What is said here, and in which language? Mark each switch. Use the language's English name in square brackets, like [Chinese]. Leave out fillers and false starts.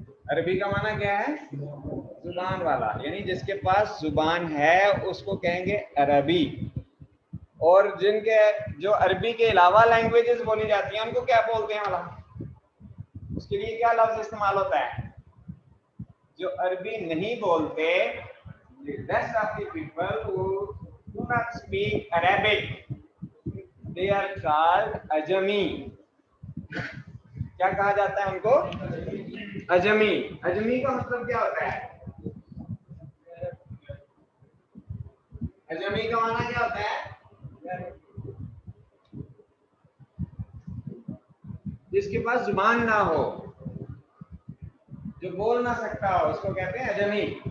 [Hindi] अरबी का माना क्या है? जुबान वाला, यानी जिसके पास जुबान है उसको कहेंगे अरबी। और जिनके जो अरबी के अलावा लैंग्वेजेस बोली जाती हैं उनको क्या बोलते हैं वाला? उसके लिए क्या लफ्ज इस्तेमाल होता है? जो अरबी नहीं बोलते, [English] rest of the people who do not speak Arabic, they are called Ajami. [Hindi] क्या कहा जाता है उनको? अजमी। अजमी का मतलब क्या होता है? अजमी का माना क्या होता है? जिसके पास जुबान ना हो, जो बोल ना सकता हो, उसको कहते हैं अजमी।